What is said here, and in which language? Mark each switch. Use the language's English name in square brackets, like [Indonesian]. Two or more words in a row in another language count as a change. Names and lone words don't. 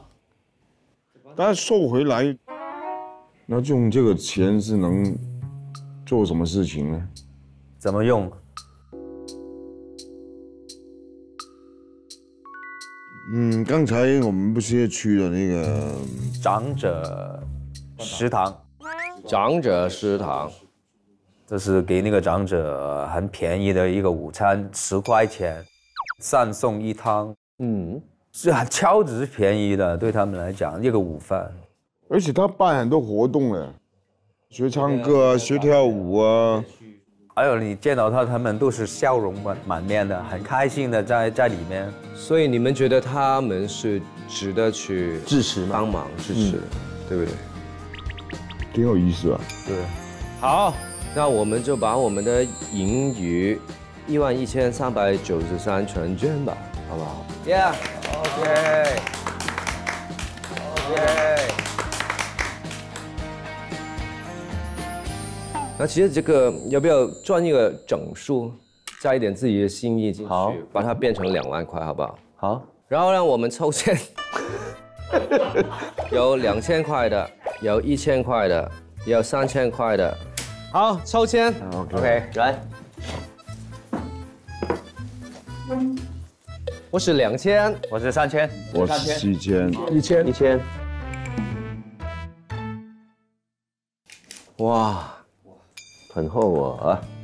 [Chinese] 但是收回來，那用這個錢是能做什麼事情呢？怎麼用？剛才我們不是去了那個長者食堂，長者食堂，這是給那個長者很便宜的一個午餐，10塊錢，3餸1湯，是超值便宜的，對他們來講一個午飯。而且他辦很多活動呢，學唱歌啊，學跳舞啊。還有你見到他們都是笑容滿面的，很開心的在裡面。所以你們覺得他們是值得去支持嗎？幫忙支持的，對不對？挺有意思啊。對。好，那我們就把我們的盈餘11393全捐吧，好不好 ？Yeah。OK。那其實這個要不要賺一個整數，加一點自己的心意進去，好，把它變成2萬塊，好不好？好。然後讓我們抽籤，有2000塊的，有1000塊的， 也有3000块的。好，抽签。OK，来。我是2000，我是3000，我是7000， 1000。哇，很厚啊！